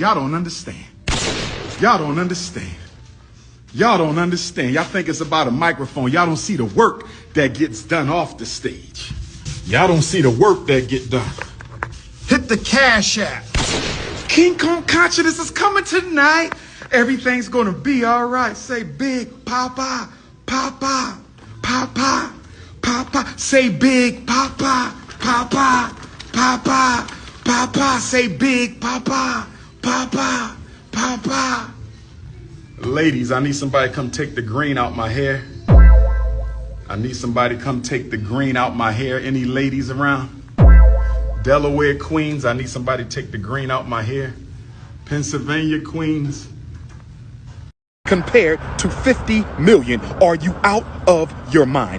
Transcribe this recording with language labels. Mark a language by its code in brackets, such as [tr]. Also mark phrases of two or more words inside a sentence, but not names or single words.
[en] Y'all don't understand. Y'all don't understand. Y'all don't understand. Y'all think it's about a microphone. Y'all don't see the work that gets done off the stage. Y'all don't see the work that get done. Hit the cash app. King Kong Consciousness is coming tonight. Everything's gonna be all right. Say big papa, papa, papa, papa. Say big papa, papa, papa, papa. Say big papa, papa, papa. Ladies, I need somebody to come take the green out my hair. I need somebody to come take the green out my hair. Any ladies around? Delaware queens, I need somebody to take the green out my hair. Pennsylvania queens. Compared to 50 million, are you out of your mind?